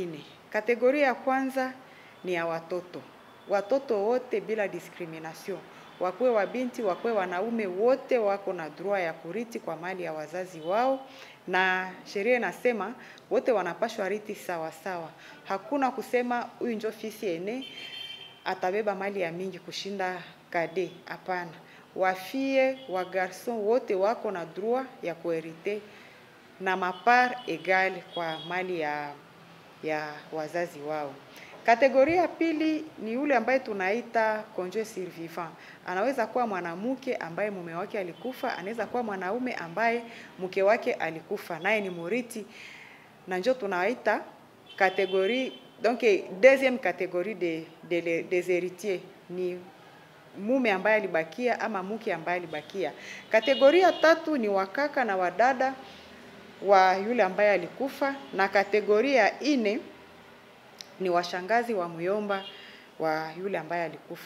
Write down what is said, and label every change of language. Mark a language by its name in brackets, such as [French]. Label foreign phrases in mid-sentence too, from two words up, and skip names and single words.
[Swahili] Kategoria ya kwanza ni ya watoto. Watoto wote bila discrimination. Wakwe wa binti, wakwe wanaume, wote wako na droit ya kuriti kwa mali ya wazazi wao. Na sheria inasema wote wanapashwa riti sawa sawa. Hakuna kusema huyu njo [French] fils aîné [Swahili] atabeba mali ya mingi kushinda cadet. Hapana. Wafie wa garçon wote wako na droit ya kuherite na [French] mapart égale [Swahili] kwa mali ya wazazi wao. Kategoria pili ni yule ambaye tunaita [French] conjoint survivant. [Swahili] Anaweza kuwa mwanamke ambaye mume wake alikufa, anaweza kuwa mwanaume ambaye mke wake alikufa, naye ni muriti. Na njo tunaita kategorie, [French] donc deuxième catégorie des héritiers [Swahili] ni mume ambaye alibakia ama mke ambaye alibakia. Kategoria tatu ni wakaka na wadada wa yule ambaye alikufa, na kategoria 4 ni washangazi wa muyomba wa yule ambaye alikufa.